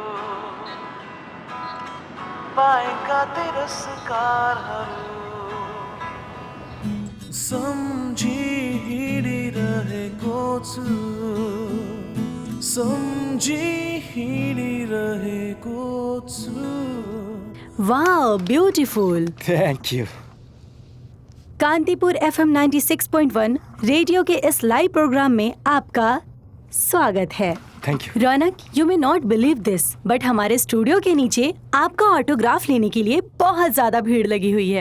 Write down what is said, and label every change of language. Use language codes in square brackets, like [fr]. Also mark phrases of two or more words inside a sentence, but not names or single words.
[ne] पाएका तिरस्कारहरू सम्झी हिँडिरहेको छु सम्झी हिँडिरहेको छु। [en] Wow, beautiful. Thank you. [hi] कांतीपुर FM 96.1 रेडियो के इस लाइव प्रोग्राम में आपका स्वागत है। [en] Thank you. [hi] रौनक, [en] you may not believe this, [hi] बट हमारे स्टूडियो के नीचे आपका ऑटोग्राफ लेने के लिए बहुत ज्यादा भीड़ लगी हुई है।